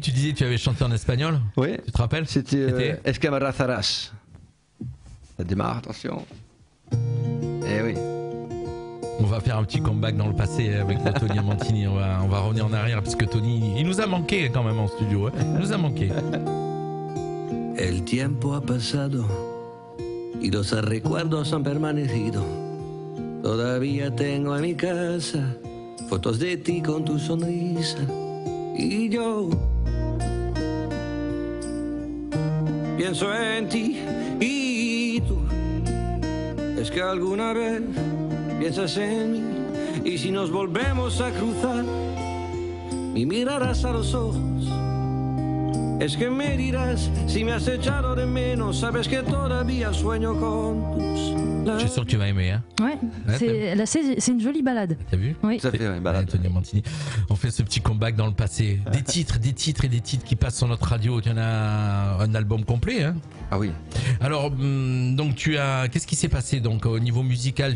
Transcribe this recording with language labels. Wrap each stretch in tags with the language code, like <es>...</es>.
<fr>tu disais que tu avais chanté en espagnol, Oui, tu te rappelles? c'était Es que me abrazarás. Ça démarre, attention. Eh oui. On va faire un petit comeback dans le passé avec Tony Amantini. On va revenir en arrière parce que Tony, il nous a manqué quand même en studio. Hein. Il nous a manqué.</fr> <es>El tiempo ha pasado y los recuerdos han permanecido. Todavía tengo en mi casa fotos de ti con tu sonrisa. Y yo pienso en ti y tú. Es que alguna vez piensas en mí y si nos volvemos a cruzar y mirarás a los ojos. Es que me dirás si me has echado de menos, sabes que todavía sueño con tus</es> <fr>Je suis sûr que tu vas aimer. Hein. Ouais, c'est une jolie balade. T'as vu? Oui. Tout à fait, ouais, balade. Antonio Mantini. On fait ce petit comeback dans le passé. Des titres qui passent sur notre radio. Tu en as un album complet. Hein. Ah oui. Alors, donc qu'est-ce qui s'est passé donc au niveau musical?</fr>